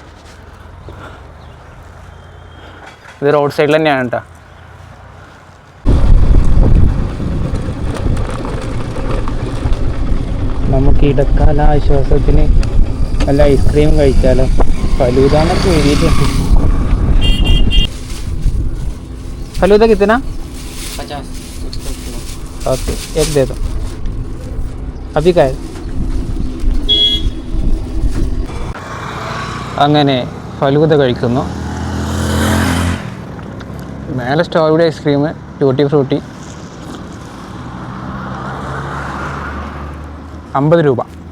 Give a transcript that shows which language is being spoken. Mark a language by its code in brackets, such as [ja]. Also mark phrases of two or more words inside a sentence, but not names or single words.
[ml] ഇത് റോഡ് സൈഡിൽ തന്നെയാണ് കേട്ടോ. നമുക്ക് ഇടക്കാല ആശ്വാസത്തിന് നല്ല ഐസ്ക്രീം കഴിച്ചാലോ? ഫലൂദാന്നൊക്കെ എഴുതിയിട്ടുണ്ട്. [hi] फलूदा कितना? 50. ओके, एक दे दो. अभी का है? [ml] അങ്ങനെ ഫലൂദ കഴിക്കുന്നു. മേലെ [en] strawberry ice cream, [ml] ട്യൂട്ടി ഫ്രൂട്ടി. 50 രൂപ.